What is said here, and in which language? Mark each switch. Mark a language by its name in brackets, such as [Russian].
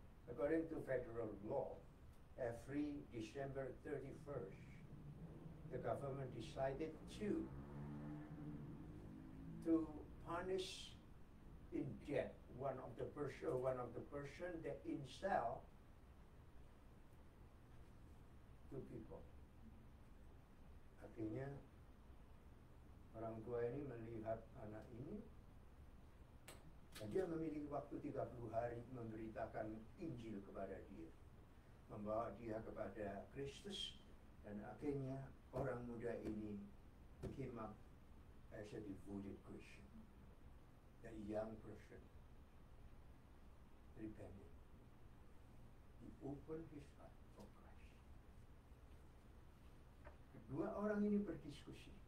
[English] According to federal law, every December 31st, the government decided to punish in death one of the person that in cell 2 people. [Indonesian] Akhirnya orang tua ini melihat anak ini dan dia memiliki waktu 30 hari memberitakan Injil kepada dia, membawa dia kepada Kristus, dan akhirnya orang muda ini [English] came up as a devoted Christian. The young person repented. He opened his heart for Christ. [Indonesian] Kedua orang ini berdiskusi.